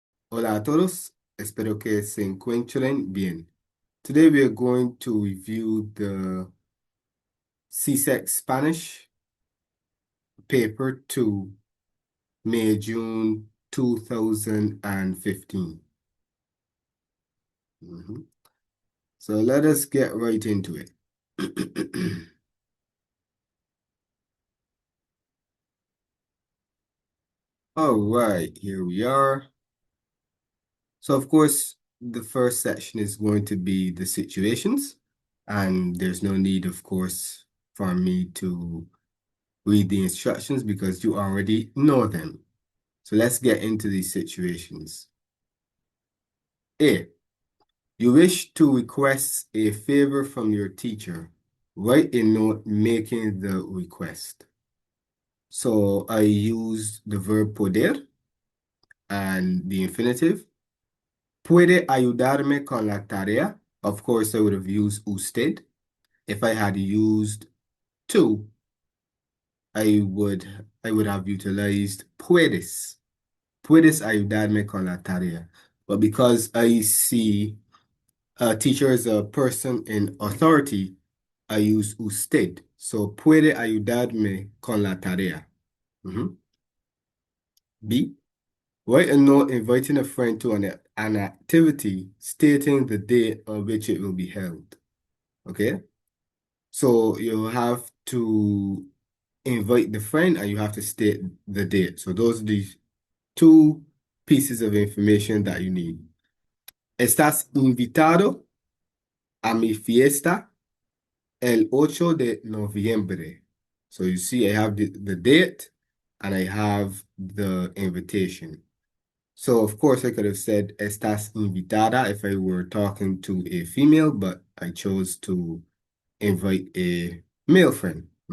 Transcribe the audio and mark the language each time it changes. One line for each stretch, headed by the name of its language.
Spanish: Hola a todos, espero que se encuentren bien.
English: Today we are going to review the CSEC Spanish paper 2, May, June 2015. So let us get right into it. All right, here we are. So of course, the first section is going to be the situations, and there's no need, of course, for me to read the instructions because you already know them. So let's get into these situations. A, you wish to request a favor from your teacher. Write a note making the request. So I use the verb poder and the infinitive.
Spanish: Puede ayudarme con la tarea.
English: Of course, I would have used usted. If I had used to, I would have utilized puedes.
Spanish: Puedes ayudarme con la tarea.
English: But because I see a teacher as a person in authority, I use usted.
Spanish: So, puede ayudarme con la tarea.
English: B, write a note inviting a friend to an activity stating the date on which it will be held. Okay? So, you have to invite the friend and you have to state the date. So, those are the two pieces of information that you need.
Spanish: Estás invitado a mi fiesta el 8 de noviembre.
English: So you see, I have the date and I have the invitation. So of course I could have said
Spanish: estás invitada
English: if I were talking to a female, but I chose to invite a male friend.